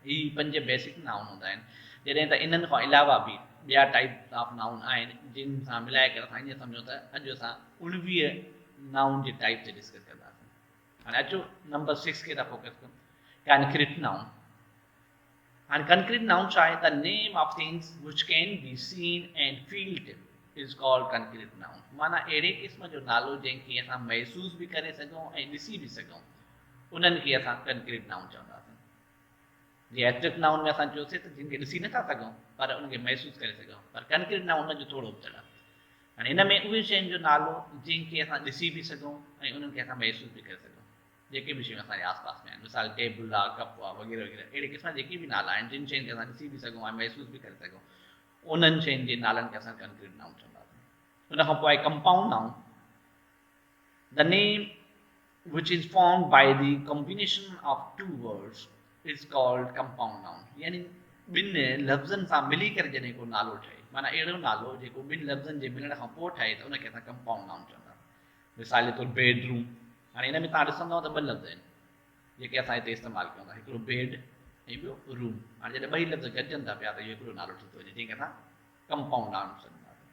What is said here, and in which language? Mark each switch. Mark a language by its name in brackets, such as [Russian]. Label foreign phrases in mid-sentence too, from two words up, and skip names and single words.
[Sindhi] हीअ 5 [English] basic noun [Sindhi] हूंदा आहिनि। जॾहिं त इन्हनि खां अलावा बि ॿिया [English] type of noun [Sindhi] आहिनि जिन सां मिलाए करे असां ईअं सम्झूं त अॼु असां 19 नाउन जे टाइप ते डिस्कस कंदासीं। हाणे अचो नंबर 6 खे था फोकस कयूं, [English] concrete noun. [Sindhi] हाणे [English] concrete noun [Sindhi] छा आहे? [English] the name of things which can be seen and felt is called concrete noun. [Sindhi] माना अहिड़े क़िस्म जो नालो जंहिंखे असां महसूसु बि करे सघूं ऐं ॾिसी बि सघूं उन्हनि खे असां [English] concrete noun [Sindhi] चवंदासीं। जीअं [English] abstract noun [Sindhi] में असां चयोसीं त जिन खे ॾिसी नथा सघूं पर उनखे महसूसु करे सघूं, पर [English] concrete noun [Sindhi] जो थोरो उपचड़ आहे। हाणे हिन में उहे शयुनि जो नालो जंहिंखे असां ॾिसी बि सघूं ऐं उन्हनि खे असां महसूसु बि करे सघूं। जेके बि शयूं असांजे आस पास में आहिनि, मिसाल टेबल आहे, कप आहे, वग़ैरह वग़ैरह, अहिड़े क़िस्म जेके बि नाला आहिनि जिन शयुनि खे असां ॾिसी बि सघूं ऐं महसूसु बि करे सघूं उन्हनि शयुनि जे नालनि खे असां [English] concrete noun [Sindhi] चवंदासीं। उन खां पोइ आहे [English] compound noun, the name which is formed by the combination of two words is called compound noun। [Sindhi] यानी ॿिनि लफ़्ज़नि सां मिली करे जॾहिं को नालो ठहे, माना अहिड़ो नालो जेको ॿिनि लफ़्ज़नि जे मिलण खां पोइ ठहे त उनखे असां [English] compound noun [Sindhi] चवंदासीं। मिसाल तौरु बेडरूम। हाणे हिन में तव्हां ॾिसंदव त 2 लफ़्ज़ आहिनि जेके असां हिते इस्तेमालु कयूं था, हिकिड़ो बेड ऐं ॿियो रूम। हाणे जॾहिं 2 लफ़्ज़ गॾिजनि था पिया त इहो हिकिड़ो नालो ठही थो वञे जंहिंखे असां [English] compound noun [Sindhi] चवंदासीं।